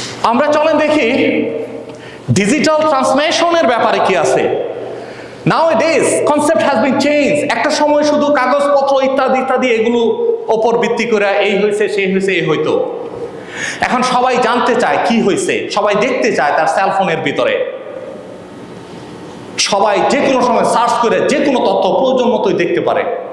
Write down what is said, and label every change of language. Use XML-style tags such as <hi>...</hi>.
<bn>আমরা চলেন দেখি ডিজিটাল ট্রান্সফরমেশনের ব্যাপারে কি আছে।</bn> <en>Nowadays concept has been changed.</en> <bn>একটা সময় শুধু কাগজপত্র ইত্যাদি ইত্যাদি এগুলো ওপর ভিত্তি করে এই হয়েছে সেই হয়েছে এই হইতো। এখন সবাই জানতে চায় কি হয়েছে, সবাই দেখতে চায় তার সেলফোনের ভিতরে, সবাই যে কোনো সময় সার্চ করে যে কোনো তথ্য প্রয়োজন মতোই দেখতে পারে।</bn>